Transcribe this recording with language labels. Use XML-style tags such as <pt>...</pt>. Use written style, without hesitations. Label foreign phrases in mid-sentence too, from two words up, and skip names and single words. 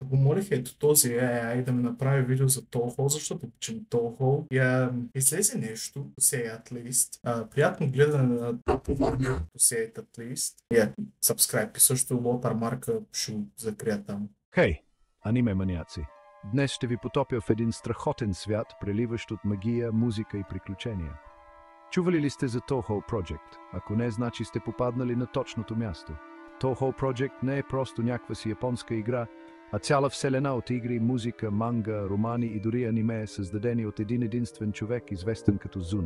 <bg>го молих ето този AI да ми направи видео за Toho, защото обичам Toho. И излезе нещо,</bg> <en>say at least.</en> <bg>Приятно гледане на Toho,</bg> <en>say at least.</en> <bg>Subscribe и също Лотармарка ще го закрия там. Хей, аниме маняци! Днес ще ви потопя в един страхотен свят, преливащ от магия, музика и приключения. Чували ли сте за Toho Project? Ако не, значи сте попаднали на точното място. Toho Project не е просто някаква си японска игра, а цяла вселена от игри, музика, манга, романи и дори аниме, създадени от един единствен човек, известен като Зун.</bg>